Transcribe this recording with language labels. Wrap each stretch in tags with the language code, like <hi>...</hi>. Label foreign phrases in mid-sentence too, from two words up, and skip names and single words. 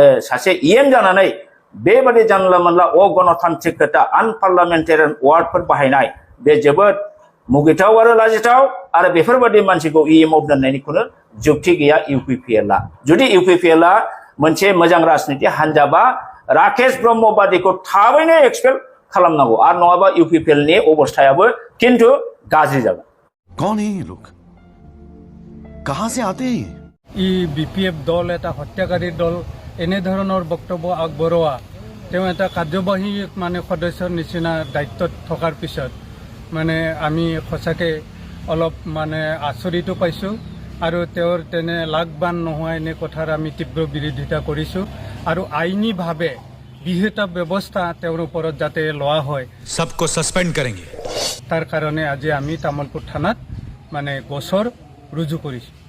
<brx>सासे जानानै बेबादि जानला मोनला अगणतान्त्रिक खोथा आनपार्लामेन्टारियान वार्डफोर बाहायनाय बे जोबोद मुगैथाव आरो लाजिथाव आरो बेफोरबादि मानसिखौ आव दोननायनिखौनो जुक्ति गैया UPPL जुदि UPPL मोनसे मोजां राजनिति हानजाबा राकेश ब्रह्म बादिखौ थाबैनो एक्सपेल खालामनांगौ आरो नङाबा UPPL नि अबस्थायाबो किन्तु गाज्रि जागोन</brx> <hi>कौन है ये लोग कहां से आते हैं</hi> <as>BPF দল এটা হত্যাকারী দল এনে ধৰণৰ বক্তব্য আগবঢ়োৱা তেওঁ এটা কাৰ্যবাহী মানে সদস্যৰ নিচিনা দায়িত্বত থকাৰ পিছত মানে আমি সঁচাকৈ অলপ মানে আচৰিত পাইছোঁ আৰু তেওঁৰ তেনে লাগবান নোহোৱা এনে কথাৰ আমি তীব্ৰ বিৰোধিতা কৰিছোঁ আৰু আইনীভাৱে বিহিত ব্যৱস্থা তেওঁৰ ওপৰত যাতে লোৱা হয়</as> <hi>सबको सस्पेंड करेंगे</hi> <as>তাৰ কাৰণে আজি আমি তামুলপুৰ থানাত মানে গোচৰ ৰুজু কৰিছোঁ</as>